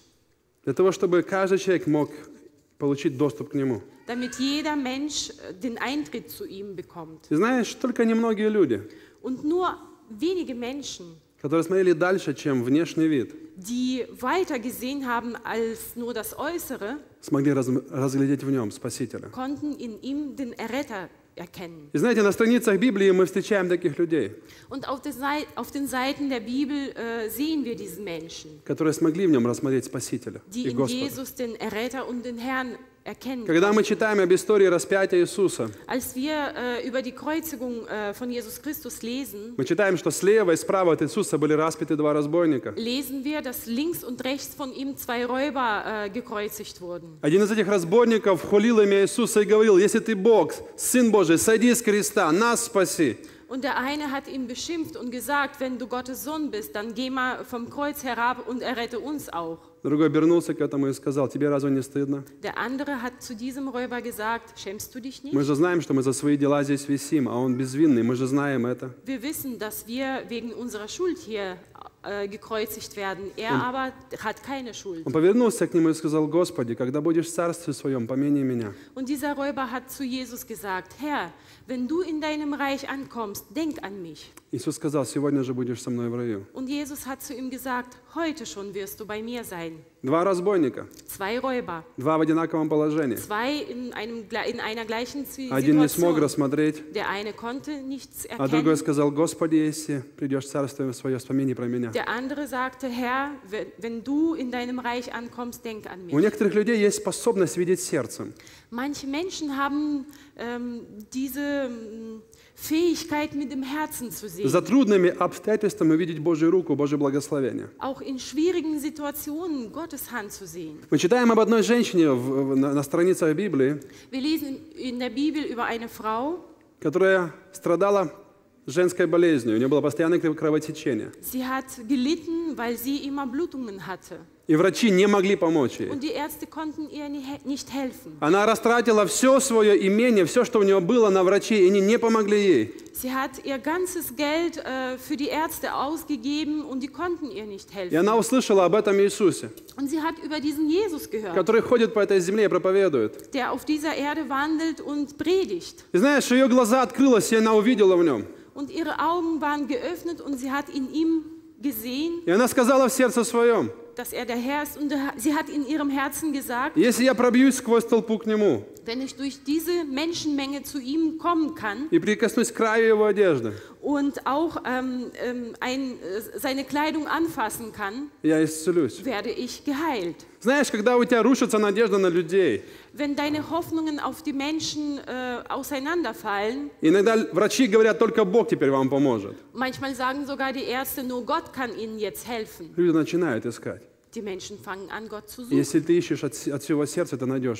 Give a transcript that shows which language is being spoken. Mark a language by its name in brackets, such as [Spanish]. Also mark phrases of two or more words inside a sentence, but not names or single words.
[Russian] Для того, чтобы каждый человек мог получить доступ к Нему. [German] damit jeder Mensch den Eintritt zu ihm bekommt. [Russian] И знаешь, только немногие люди, [German] Und nur wenige Menschen, [Russian] которые смотрели дальше, чем внешний вид, [German] die weiter gesehen haben als nur das Äußere, [Russian] смогли разглядеть в Нем Спасителя. [German] konnten in ihm den Erretter erkennen. [Russian] И знаете, на страницах Библии мы встречаем таких людей, [German] Und auf den Seiten der Bibel sehen wir diesen Menschen, [Russian] которые смогли в Нем рассмотреть Спасителя [German] die [Russian] и [German] in [Russian] Господа. [German] Jesus den Erretter und den Herrn erkennen [Russian] Когда мы [German] konnten. [Russian] читаем об истории распятия Иисуса, [German] Als wir über die Kreuzigung von Jesus Christus lesen, [Russian] мы читаем, что слева и справа от Иисуса были распяты два разбойника. [German] lesen wir, dass links und rechts von ihm zwei Räuber gekreuzigt wurden. [Russian] Один из этих разбойников хулил имя Иисуса и говорил, если ты Бог, Сын Божий, сойди с креста, нас спаси. [German] Und der eine hat ihn beschimpft und gesagt, wenn du Gottes Sohn bist, dann geh mal vom Kreuz herab und errette uns auch. [Russian] Другой обернулся к этому и сказал, тебе разве не стыдно? [German] Der andere hat zu diesem Räuber gesagt, schämst du dich [Russian] Мы [German] nicht? [Russian] же знаем, что мы за свои дела здесь висим, а он безвинный, мы же знаем это. [German] Wir wissen, dass wir wegen unserer Schuld hier gekreuzigt werden. Er aber hat keine Schuld. [Russian] Он повернулся к нему и сказал, Господи, когда будешь в царстве своем, помяни меня. [German] Und dieser Räuber hat zu Jesus gesagt, Herr, wenn du in deinem Reich ankommst, denk an mich. [Russian] Иисус сказал, сегодня же будешь со мной в раю. [German] Und Jesus hat zu ihm gesagt, heute schon wirst du bei mir sein. [Russian] Два разбойника, [German] Zwei Räuber, [Russian] два в одинаковом положении. [German] zwei in einer gleichen [Russian] Один не смог [German] Situation. [Russian] рассмотреть, [German] Der eine konnte nichts [Russian] а другой [German] erkennen. [Russian] сказал, Господи, если придешь в царствие свое, вспомини про меня. [German] Der andere sagte, Herr, wenn du in deinem Reich ankommst, denk an [Russian] У [German] mich. [Russian] некоторых людей есть способность видеть сердцем. [German] Manche Menschen haben diese Fähigkeit, mit dem Herzen zu sehen. [Russian] За трудными обстоятельствами увидеть Божью руку, Божье благословение. [German] Auch in schwierigen Situationen Gottes Hand zu sehen. [Russian] Мы читаем об одной женщине на страницах Библии, [German] Wir lesen in der Bibel über eine Frau, [Russian] которая страдала женской болезнью. У нее было постоянное кровотечение. [German] sie hat gelitten, weil sie immer Blutungen hatte. [Russian] И врачи не могли помочь ей. [German] Und die Ärzte konnten ihr nicht helfen. [Russian] Она растратила все свое имение, все, что у нее было, на врачей, и они не помогли ей. [German] Sie hat ihr ganzes Geld für die Ärzte ausgegeben und die konnten ihr nicht [Russian] И [German] helfen. [Russian] она услышала об этом Иисусе, [German] Und sie hat über diesen Jesus gehört, [Russian] который ходит по этой земле и проповедует. [German] der auf dieser Erde wandelt und predigt. [Russian] И знаешь, ее глаза открылись, и она увидела в нем. [German] Und ihre Augen waren geöffnet und sie hat in ihm gesehen, [Russian] И она сказала в сердце своем: [German] dass er der Herr ist. Und sie hat in ihrem Herzen gesagt, [Russian] если я пробьюсь сквозь толпу к нему [German] wenn ich durch diese Menschenmenge zu ihm kommen kann [Russian] и прикоснусь к краю его одежды, [German] und auch seine Kleidung anfassen kann, [Russian] я исцелюсь. [German] werde ich geheilt. [Russian] Знаешь, когда у тебя рушится надежда на людей, [German] Wenn deine Hoffnungen auf die Menschen auseinanderfallen, [Russian] иногда врачи говорят, только Бог теперь вам поможет. [German] manchmal sagen sogar die Ärzte, nur Gott kann ihnen jetzt helfen. [Russian] Люди начинают искать. [German] Die Menschen fangen an, Gott zu [Russian] И [German] suchen. [Russian] если ты ищешь от всего сердца, ты найдешь